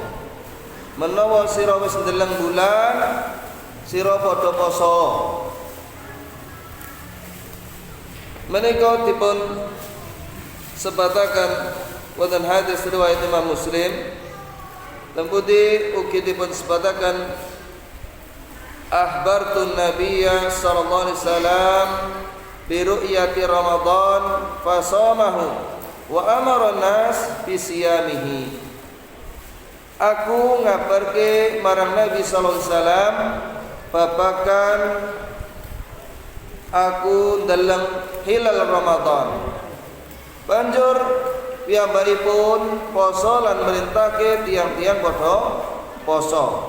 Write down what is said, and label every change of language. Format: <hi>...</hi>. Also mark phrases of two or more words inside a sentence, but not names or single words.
<jv>Menawa sira wis ndeleng bulan, sira padha poso. Menika dipun sebataken wonten hadis riwayat Imam Muslim, lembuti ugi dipun sebataken</jv> <ar>أخبرت النبي صلى الله عليه وسلم ب رؤية رمضان فصامه و أمر الناس ب صيامه.</ar> <jv>Aku ngabarke marang Nabi</jv> <ar>صلى الله عليه وسلم</ar> <jv>babagan aku dalam hilal Ramadan. Banjur piyambakipun poso lan merintahke tiang-tiang padha poso.</jv>